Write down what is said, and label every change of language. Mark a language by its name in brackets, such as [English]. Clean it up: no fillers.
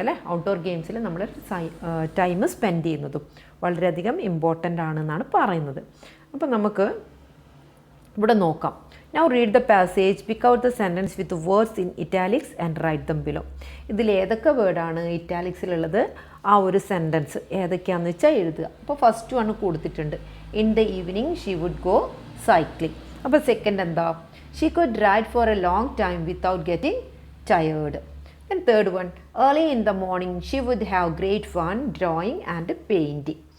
[Malayalam] അല്ലേ, ഔട്ട്ഡോർ ഗെയിംസിൽ നമ്മൾ ടൈം സ്പെൻഡ് ചെയ്യുന്നതും വളരെയധികം ഇമ്പോർട്ടൻ്റ് ആണെന്നാണ് പറയുന്നത്. അപ്പോൾ നമുക്ക് ഇവിടെ നോക്കാം. [English] Now read the passage, pick out the sentence with words in italics and write them below. [Malayalam] ഇതിൽ ഏതൊക്കെ വേർഡാണ് ഇറ്റാലിക്സിലുള്ളത്, ആ ഒരു സെൻറ്റൻസ് ഏതൊക്കെയാണെന്ന് വെച്ചാൽ എഴുതുക. അപ്പോൾ [English] first one [Malayalam] കൊടുത്തിട്ടുണ്ട്, [English] In the evening she would go cycling. [Malayalam] അപ്പോൾ സെക്കൻഡ് എന്താ, [English] She could ride for a long time without getting tired. And third one, early in the morning she would have great fun drawing and painting.